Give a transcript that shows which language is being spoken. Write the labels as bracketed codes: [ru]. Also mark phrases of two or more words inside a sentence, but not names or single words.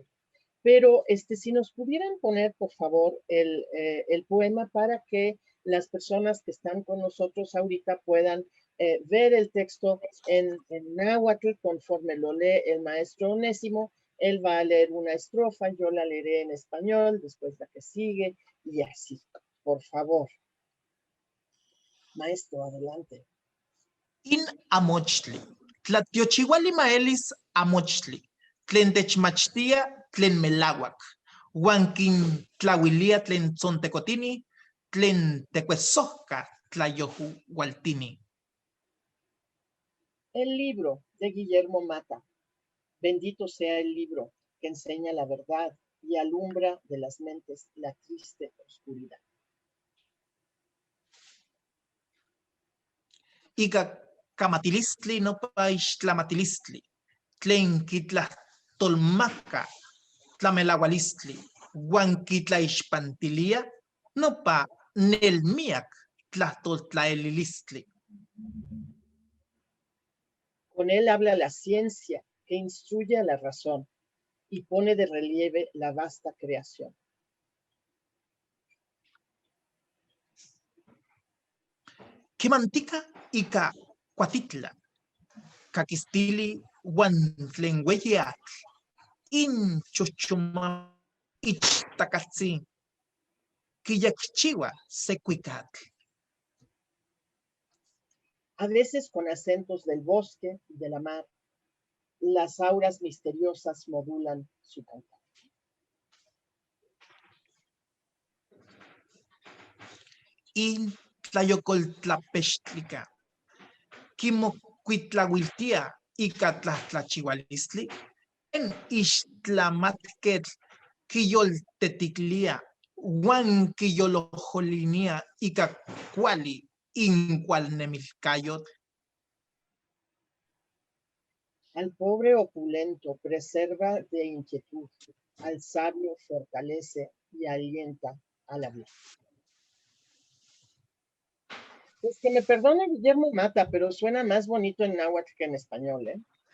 [es] Pero si nos pudieran poner, por favor, el poema para que las personas que están con nosotros ahorita puedan ver el texto en náhuatl conforme lo lee el maestro Onésimo. Él va a leer una estrofa, yo la leeré en español, después la que sigue, y así. Por favor. Maestro, adelante. [nah] In amochtli, tlatiochihuali maelis amochtli, tlen techmachtia, tlen melawak, huankin tlahuilia tlen tzontecotini, tlen tecuesohca tlayohualtini. [es] El libro de Guillermo Mata. Bendito sea el libro que enseña la verdad y alumbra de las mentes la triste oscuridad. [nah] Ica camatilistli no paixtlamatilistli, tlen quitlastolmaca tlamelahualistli, huan quitlaixpantilia, no pa nelmiac tlastoltlaelilistli. [es] Con él habla la ciencia que instruye a la razón y pone de relieve la vasta creación. [nah] Quimantica ica cuatitla, caquistili huan tlenhueyeatl, inchochoma ichtacatzi, quillacchiwa secuicatl. [es] A veces con acentos del bosque y de la mar, las auras misteriosas modulan su cantar. [nah] In tlayocoltlapextlica, quimocuitlahuiltia ica tlahtlachihualistli, en ixtlamatquetl quiyolteticlia, huan quiyolojolinia ica cuali incualnemilcayotl. [es] Al pobre opulento preserva de inquietud, al sabio fortalece y alienta al hablar. Pues que me perdone Guillermo Mata, pero suena más bonito en náhuatl que en español, ¿eh?